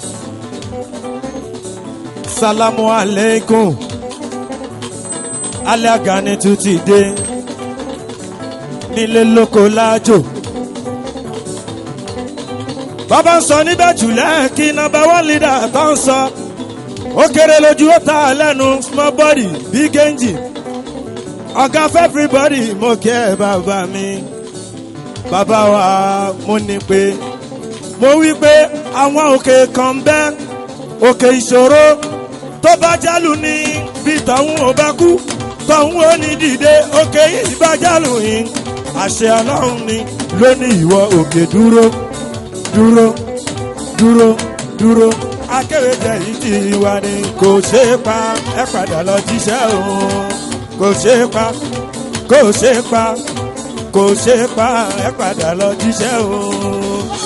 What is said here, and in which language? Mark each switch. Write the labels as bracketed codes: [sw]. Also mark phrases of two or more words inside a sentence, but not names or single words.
[ar] السلام عليكم. [yo] Alẹ́ àgànnì tún ti dé. Nílé lóko lájò. Bàbá ń sọ níbẹ̀ jùlẹ̀ kí [en] number one leader [yo] tó ń sọ. Ó kéré lójú ó ta lẹ́nu [en] small body big engine. [yo] Ọ̀gá fẹ́ everybody mo kí ẹ bàbá mi. Bàbá wa mo ní pé mo wí pé àwọn òkè kan bẹ́ òkè ìṣòro tó bá jálù ní bí tọ̀hún ò bá kú tọ̀hún ò ní dìde òkè yìí bá jálù yìí àṣẹ ọlọ́run ni lónìí ìwọ òkè dúró dúró dúró dúró akéwéjẹ yìí ti wà ní kò ṣe é pa ẹ padà lọ jíṣẹ́ òun kò ṣe é pa kò ṣe é pa kò ṣe é pa ẹ padà lọ jíṣẹ́ òun.